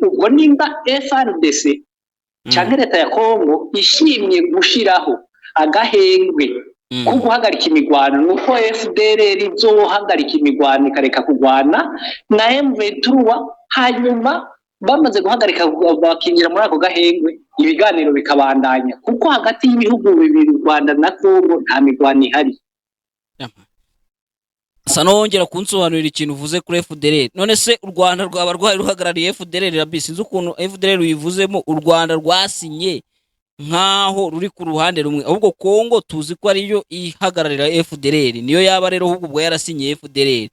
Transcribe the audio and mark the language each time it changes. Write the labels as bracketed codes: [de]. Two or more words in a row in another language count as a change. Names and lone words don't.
[rn] Ubwo nimba FRDC cyangwa leta ya Kongo ishimye gushiraho agahengwe ko guhagarika imigwano, nuko FDLR izohagarika imigwano ikareka kugwana na M23, hanyuma bamaze guhagarika bakinjira muri ako gahengwe ibiganiro bikabandanya, kuko hagati y'ibihugu bibiri u Rwanda na Kongo nta migwano ihari. [rw] Sanongera kunsobanurira ikintu uvuze kuri FDLR. None se u Rwanda rwaba rwari ruhagarariye FDLR rabisi nzi ukuntu FDLR uyivuzemo u Rwanda rwasinye nkaho ruri ku ruhande rumwe, ahubwo Kongo tuzi ko ariyo ihagararira FDLR, niyo yaba rero ahubwo ubwo yarasinye FDLR.